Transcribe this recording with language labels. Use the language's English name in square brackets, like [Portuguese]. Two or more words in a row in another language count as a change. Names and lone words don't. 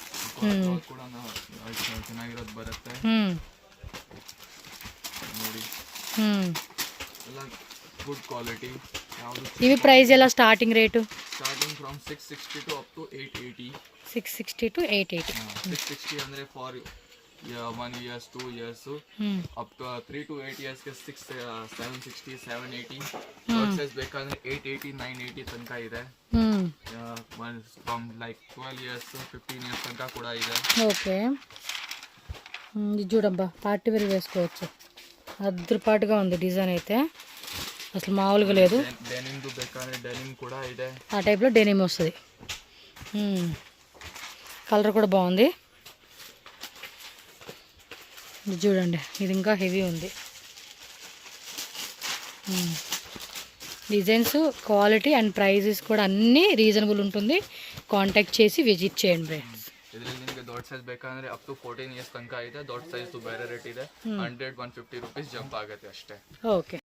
[Kannada] ಚೆನ್ನಾಗಿರೋದು ಬರುತ್ತೆ ನೋಡಿ, ಎಲ್ಲ ಗುಡ್ ಕ್ವಾಲಿಟಿ. [Telugu] ఇవి ప్రైస్ ఎలా స్టార్టింగ్ రేటు? [English] starting from 660 to up to 880. 660 to 880. 660 ಅಂದ್ರೆ ಫಾರ್ 1 year 2 years, up to 3 to 8 years ಗೆ 760 780. [Kannada] ಥರ್ಡ್ ಸೈಜ್ ಬೇಕಂದ್ರೆ 880 980 ತನಕ ಇದೆ. [English] from like 12 years 15 years [Kannada] ತನಕ ಕೂಡ ಇದೆ. [Telugu] ఓకే, ఇది చూడబ్బా, [English] party wear [Telugu] వేసుకోవచ్చు. అద్రుపాటుగా ఉంది డిజైన్ అయితే, అసలు మామూలుగా లేదు. డెనిమ్ ಬೇಕಾದ್ರೆ డెనిమ్ కూడా ಇದೆ. ఆ టైప్లో డెనిమ్ వస్తుంది. కలర్ కూడా బాగుంది. ఇది చూడండి, ఇది ఇంకా హెవీ ఉంది. డిజైన్స్, క్వాలిటీ అండ్ ప్రైజెస్ కూడా అన్నీ రీజనబుల్ ఉంటుంది. కాంటాక్ట్ చేసి విజిట్ చేయండి ఫ్రెండ్స్. [Kannada] ಇದರಲ್ಲಿ ನಿಮಗೆ ದೊಡ್ಡ ದೊಡ್ಡ ಸೈಜ್ ಬೇಕಂದ್ರೆ [English] up to [Kannada] 14 ಇಯರ್ಸ್ ತನಕ ಇದೆ. ದೊಡ್ಡ ಸೈಜ್ ಬೇರೆ ರೇಟ್ ಇದೆ. 100-150 [English] rupees jump [Kannada] ಆಗುತ್ತೆ ಅಷ್ಟೇ. ಓಕೆ